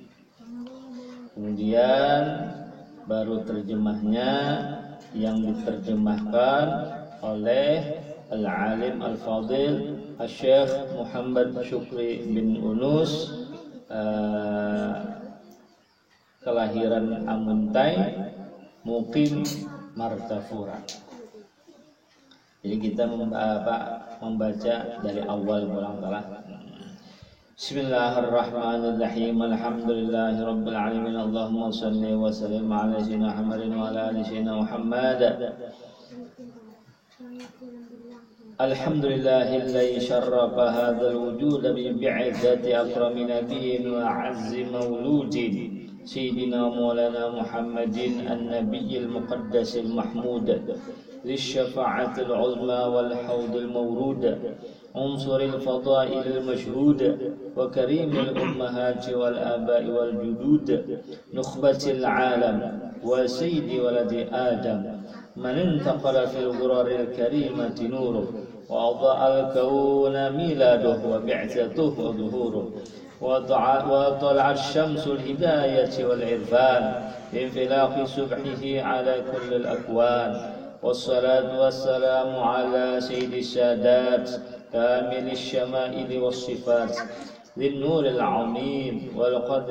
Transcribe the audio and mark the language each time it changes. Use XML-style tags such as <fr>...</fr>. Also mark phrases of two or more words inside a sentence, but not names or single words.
<id>Kemudian baru terjemahnya yang diterjemahkan oleh</id> <ar>العالم الفاضل</ar> <id>Syekh Muhammad Syukri bin Unus, kelahiran Amuntai, mukim Martafura. Jadi kita membaca dari awal barangkali.</id> <ar>بسم الله الرحمن الرحيم. الحمد لله رب العالمين. اللهم صل وسلم على سيدنا محمد وعلى آل سيدنا محمد. الحمد لله الذي شرف هذا الوجود ببعثة أكرم نبي وأعز مولود سيدنا مولانا محمد النبي المقدس المحمود للشفاعة العظمى والحوض المورود عنصر الفضائل المشهود و كريم الأمهات والآباء والجدود نخبة العالم وسيد ولد آدم من انتقل في الغرر الكريمة نوره وأضاء الكون ميلاده وبعثته وظهوره وطلع الشمس الهداية والعرفان بانفلاق سبحه على كل الأكوان والصلاة والسلام على سيد السادات كامل الشمائل والصفات ذي النور العظيم والقدر</ar>